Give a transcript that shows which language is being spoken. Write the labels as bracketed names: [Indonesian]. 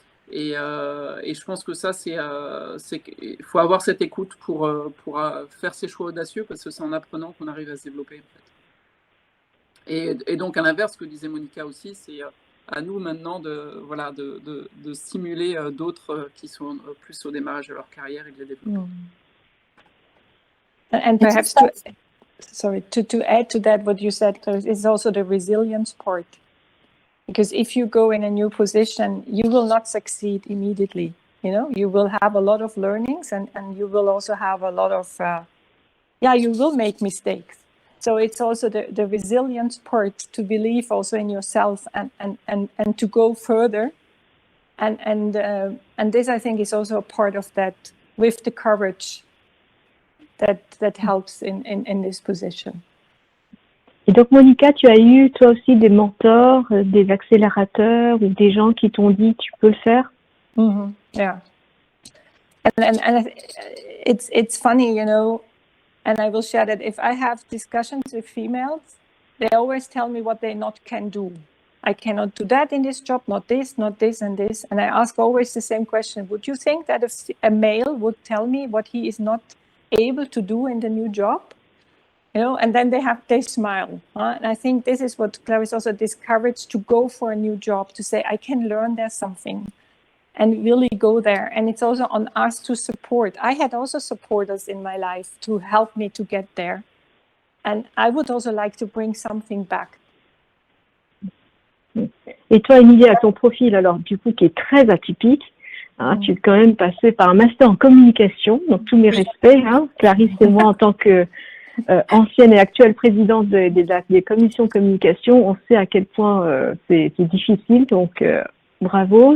[French] Et je pense que ça, il faut avoir cette écoute pour faire ces choix audacieux, parce que c'est en apprenant qu'on arrive à se développer. En fait. Et donc, à l'inverse, ce que disait Monica aussi, c'est à nous maintenant de stimuler d'autres qui sont plus au démarrage de leur carrière et de les développer. [English] And perhaps to add to that, what you said, Clarisse, is also the resilience part. Because if you go in a new position, you will not succeed immediately. You will have a lot of learnings and you will also have a lot of, you will make mistakes. So it's also the resilience part to believe also in yourself and to go further. And this, I think, is also a part of that, with the courage that helps in this position. [French] Et donc, Monica, tu as eu toi aussi des mentors, des accélérateurs ou des gens qui t'ont dit tu peux le faire? Mm-hmm. Yeah. [English] And it's funny, and I will share that if I have discussions with females, they always tell me what they not can do. I cannot do that in this job, not this, and this. And I ask always the same question. Would you think that if a male would tell me what he is not able to do in the new job? And then they smile. And I think this is what Clarisse also discouraged, to go for a new job, to say, I can learn there something and really go there. And it's also on us to support. I had also supporters in my life to help me to get there. And I would also like to bring something back. [French] Et toi, Emilie, à ton profil, alors, du coup, qui est très atypique, tu es quand même passé par un master en communication, donc tous mes respects, Clarisse et moi, en tant que ancienne et actuelle présidente des commissions communication, on sait à quel point c'est difficile, donc bravo.